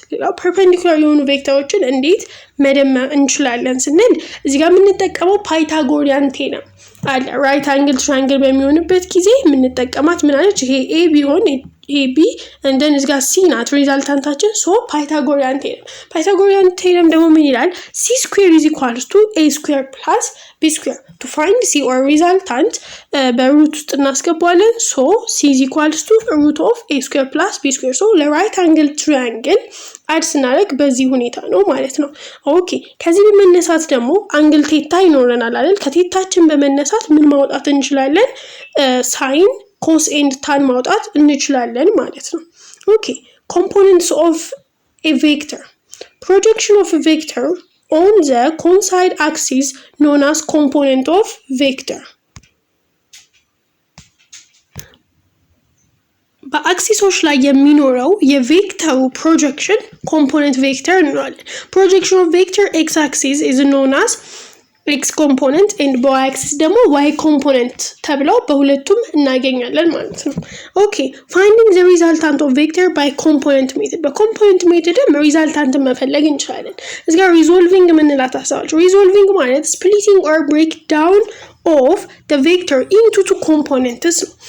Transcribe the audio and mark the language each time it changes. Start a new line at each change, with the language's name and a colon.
Amharic: ሌላው perpendicular የሆኑ ቬክተሮችን እንዴት መደመር እንችላለን ስንል እዚህ ጋር የምንጠቀመው ፓይታጎሪያን ቴረም አለ። ራይት አንግል ትራያንግል በሚሆንበት ጊዜ የምንጠቀማት ምን አለች? ይሄ ኤ ቢሆን ይሄ ቢ እንደን እዚህ ጋር ሲ ናት ሪዛልታንታችን። ሶ ፓይታጎሪያን ቴረም ደግሞ ምን ይላል?
English: c square is equals to a square plus b square. to find c or resultant
Amharic: በሩት ውስጥ እናስገባለን።
English: ሶ c is equals to root of a square plus b square.
Amharic: ሶ ለራይት አንግል ትራያንግል አድ ስናደርግ በዚህ ሁኔታ ነው ማለት ነው። ኦኬ ከዚህ በመነሳት ደግሞ አንግል ቴታ ይኖረናል አይደል? ከቴታችን በመነሳት ምን ማውጣት እንችላለን? ሳይን ኮስ ኤንድ ታን ማውጣት እንችላለን ማለት ነው። ኦኬ
English: components of a vector. projection of a vector on the coincide axis known as component of vector.
Amharic: በአክሲሶች ላይ የሚኖረው የቬክተሩ ፕሮጀክሽን ኮምፖነንት ቬክተር እንለዋለን። ፕሮጀክሽን ኦፍ ቬክተር ኤክስ አክሲስ
English: is known as
Amharic: ኤክስ ኮምፖነንት ኤንድ በዋይ አክሲስ ደግሞ ዋይ ኮምፖነንት ተብለው በሁለቱም እናገኛለን ማለት ነው። ኦኬ ፋይንዲንግ ዘ ሪዛልታንት ኦፍ ቬክተር ባይ ኮምፖነንት ሜተድ። በኮምፖነንት ሜተድም ሪዛልታንትን መፈለግ እንችላለን። እዚህ ጋር ሪዞልቪንግ የምንላት ሀሳባች ሪዞልቪንግ ማለት ስፕሊቲንግ ኦር ብሬክ ዳውን
English: of the vector into two components.